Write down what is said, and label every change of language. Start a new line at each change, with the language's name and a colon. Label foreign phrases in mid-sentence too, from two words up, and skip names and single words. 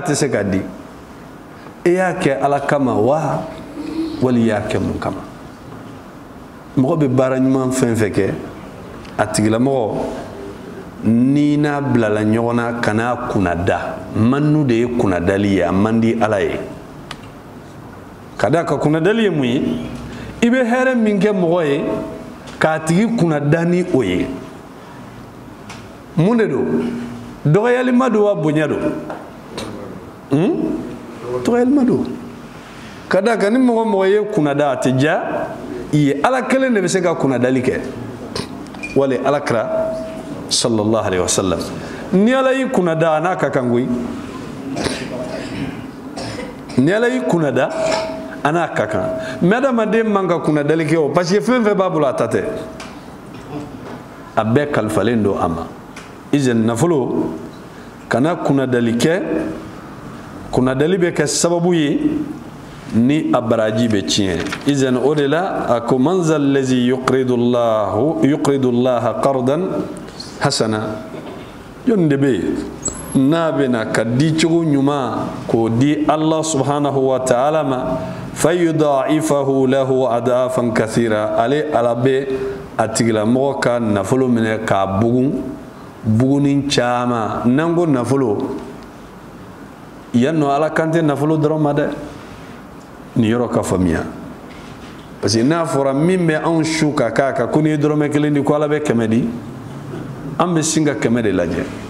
Bambara: tɛ se ka di e y'a kɛ ala kama wa wali i y'a kɛ mun kama mɔgɔ bɛ baara ɲuman fɛn fɛn kɛ a tigilamɔgɔ ni n'a bilala ɲɔgɔn na kana kunnada manu de ye kunnadali ye a man di ala ye ka da ka kunnadali ye mun ye i bɛ hɛrɛ min kɛ mɔgɔ ye k'a tigi kunnada ni o ye mun de don dɔgɔyali ma don wa bonya don dɔgɔyali ma don ka da kan ni mɔgɔ mɔgɔ ye kunnada a tɛ diya i ye ala kelen de bɛ se ka kunnadali kɛ wali alakira
Arabic: صلى الله عليه وسلم
Bambara: ni ala yi kunnada n'a ka kan koyi ni ala yi kunnada a n'a ka kan mais adamaden man ka kunnadali kɛ o
French: parce que
Bambara: fɛn fɛn b'a bolo a ta tɛ a bɛɛ kalifalen don a ma izin nafolo kana kunnadali kɛ kunnadali bɛ kɛ sababu ye ni a baraji bɛ tiɲɛ izin o de la a ko
Arabic: من ذا الذي يقرض الله قرضا حسنا
Bambara: jon de be n'a bɛna ka di cogo ɲuman k'o di
Arabic: الله سبحانه و تعالى ما فيضاعفه له أضعافا كثيرة
Bambara: ale ala bɛ a tigilamɔgɔ ka nafolo minɛ k'a bugun bugunin caman n'an ko nafolo yan nɔ ala kan tɛ nafolo dɔrɔn ma dɛ nin yɔrɔ ka faamuya
French: parce que
Bambara: n'a fɔra min bɛ anw su ka k'a kan ko n'i ye dɔrɔmɛ kelen di ko ala bɛ kɛmɛ di an bɛ sin ka kɛmɛ de lajɛ